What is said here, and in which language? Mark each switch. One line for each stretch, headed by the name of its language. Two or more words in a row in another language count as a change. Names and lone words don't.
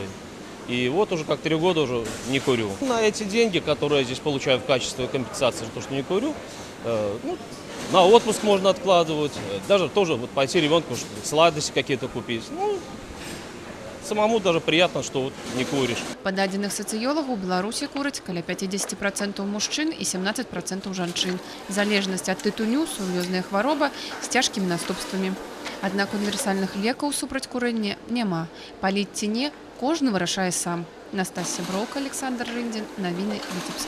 Russian: И вот уже как 3 года уже не курю. На эти деньги, которые я здесь получаю в качестве компенсации за то, что не курю, на отпуск можно откладывать, даже тоже вот пойти ребенку сладости какие-то купить. Самому даже приятно, что вот не куришь.
Belarusian: Па дадзеных сацыёлагаў у Беларусі кураць каля 50% мужчын і 17% жанчын. Залежнасць ад тытуню, сур'ёзная хвароба з цяжкімі наступствамі. Аднак універсальных лекаў супраць курэння няма. Паліць ці не, кожны вырашае сам. Настасья Броўка, Александр Рындзін, навіны Віцебск.